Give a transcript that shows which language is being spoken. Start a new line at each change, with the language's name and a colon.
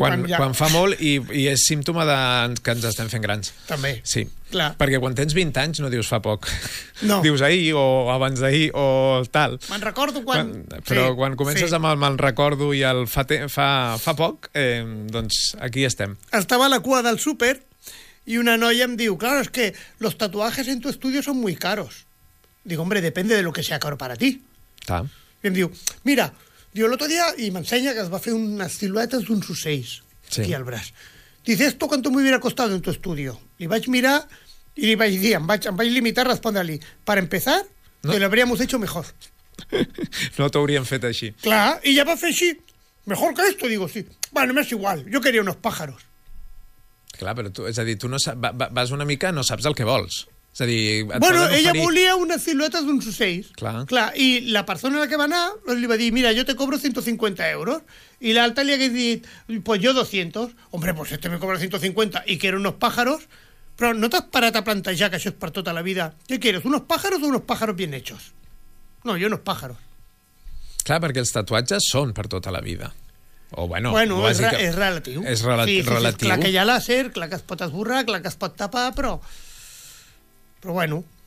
Catalan: Quan fa molt i és símptoma de que ens estem fent grans. També. Sí. Clar. Perquè quan tens 20 anys no dius fa poc. No. Dius ahir o abans d'ahir o tal. Me'n recordo quan... Però sí, quan comences amb el me'n recordo i el fa poc, doncs aquí estem. Estava a la cua del súper.
Spanish: Y
Catalan: una noia em diu,
Spanish: claro, es que los tatuajes en tu estudio son muy caros. Digo, hombre, depende de lo que sea caro para ti. Ah.
Catalan: I em diu, mira, diu,
Spanish: el otro día, y me enseña que
Catalan: es va fer
Spanish: unas siluetas
Catalan: d'uns ocells, sí, aquí al braç.
Spanish: Dice, ¿esto cuánto me hubiera costado en tu estudio?
Catalan: Li vaig mirar i li vaig dir, em vaig limitar a respondre-li,
Spanish: para empezar, no, te lo habríamos hecho mejor.
Catalan: No t'hauríem fet així. Clar, i ja va fer així,
Spanish: mejor que esto, digo,
Catalan: sí.
Spanish: Bueno, me es igual, yo quería unos pájaros.
Catalan: Clar, però tu, és a dir, tu no saps, vas una mica, no saps el que vols. És a dir, bueno, ella volia unes siluetes d'uns ocells. Clar. Clar, i la persona a la que va anar li va dir, mira, jo te cobro 150 euros. I l'altra li hagués dit,
Spanish: pues yo 200. Hombre, pues este me cobra 150 i quiero unos pájaros.
Catalan: Però no t'has parat a plantejar que això és per tota la vida.
Spanish: ¿Qué quieres, unos pájaros o unos pájaros bien hechos? No, yo unos pájaros.
Catalan: Clar, perquè els tatuatges són per tota la vida. O bueno, és relatiu. És relatiu. Sí, clar que hi ha làser, clar que es pot esborrar, clar que es pot tapar, però bueno.